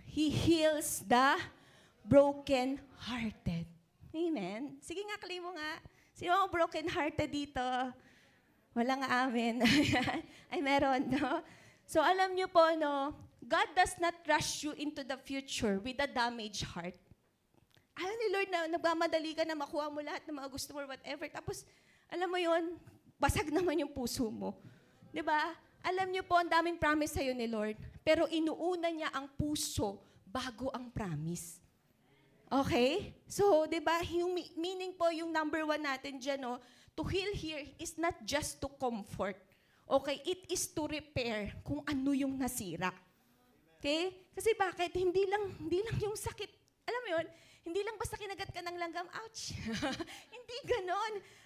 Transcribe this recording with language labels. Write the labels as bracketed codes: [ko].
[en] He heals the broken-hearted. [tl] Amen? Sige nga, claim mo nga. Sino ang broken-hearted dito? Wala nga amin. Ay, meron, no? So, alam niyo po, no? [en] God does not rush you into the future with a damaged heart. [tl] Ayaw ni Lord na nagmamadali ka na makuha mo lahat ng mga gusto mo [en] or whatever. [tl] Tapos, alam mo yon, basag naman yung puso mo. 'Di ba? Alam niyo po, ang daming promise sa'yo ni Lord. Pero inuuna niya ang puso bago ang promise. Okay? [en] So, [tl] 'di ba, yung meaning po, yung number 1 natin dyan, no, [en] to heal here is not just to comfort. Okay? It is to repair [tl] kung ano yung nasira. [en] Okay? [tl] Kasi bakit? Hindi lang yung sakit. Alam mo yun? Hindi lang basta kinagat ka ng langgam, ouch. Hindi ganon.